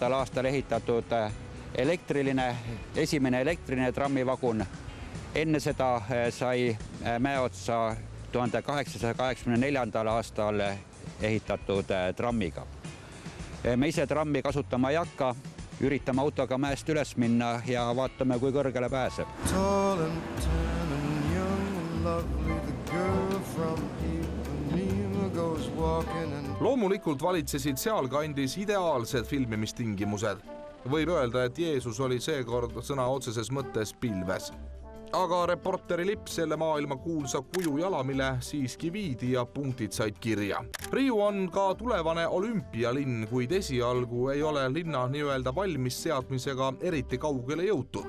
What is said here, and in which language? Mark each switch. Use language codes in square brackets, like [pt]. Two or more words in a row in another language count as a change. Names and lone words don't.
[et] aastal ehitatud esimene elektriline trammivagun. Enne seda sai mäeotsa 1884. aastal ehitatud trammiga. Me ise trammi kasutama ei hakka, üritame autoga mäest üles minna ja vaatame, kui kõrgele pääseb. [en] Tall and tan and young and lovely, the girl from Ipanema goes walking and [et] Loomulikult valitsesid sealkandis ideaalsed filmimistingimused. Võib öelda, et Jeesus oli seekord sõna otseses mõttes pilves. Aga reporteri lipp selle maailma kuulsa kuju jalamile siiski viidi ja punktid said kirja. Riiu on ka tulevane olümpialinn, kuid esialgu ei ole linna nii-öelda valmis seadmisega eriti kaugele jõutud.